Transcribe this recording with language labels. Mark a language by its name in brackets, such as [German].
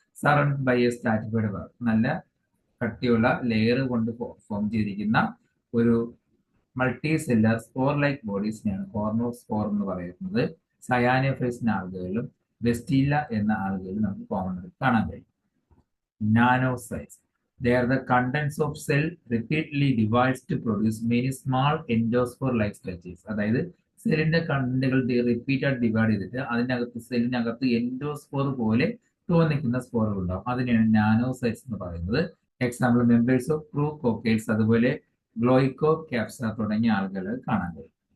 [English] surround by a stratified wall, [Malayalam] നല്ല കട്ടിയുള്ള layer കൊണ്ട് ഫോം ചെയ്തിരിക്കുന്ന ഒരു മൾട്ടി സെല്ലുലാർ സ്പോർ ലൈക്ക് ബോഡീസിനെയാണ് ഹോർമോസ്പോർ എന്ന് പറയുന്നത്. സയാനോഫൈസിന് ആളുകളിലും വെസ്റ്റീല എന്ന ആളുകളിലും നമുക്ക് കോമൺ ആയിട്ട് കാണാൻ കഴിയും. നാനോസൈറ്റ്സ്. [English] They are the contents of cell repeatedly divides to produce many small endospore like structures. [Malayalam] അതായത് സെല്ലിന്റെ കണ്ടന്റുകൾ റിപ്പീറ്റ് ആയിട്ട് ഡിവൈഡ് ചെയ്തിട്ട് അതിനകത്ത് സെല്ലിനകത്ത് എൻഡോസ്പോർ പോലെ തോന്നിക്കുന്ന സ്പോറുകൾ ഉണ്ടാവും. അതിനെയാണ് നാനോസൈറ്റ്സ് എന്ന് പറയുന്നത്. [English] example members of Chroococcales, [Malayalam] അതുപോലെ ഗ്ലോയിക്കോ ക്യാപ്സ തുടങ്ങിയ ആളുകൾ കാണാൻ കഴിയും.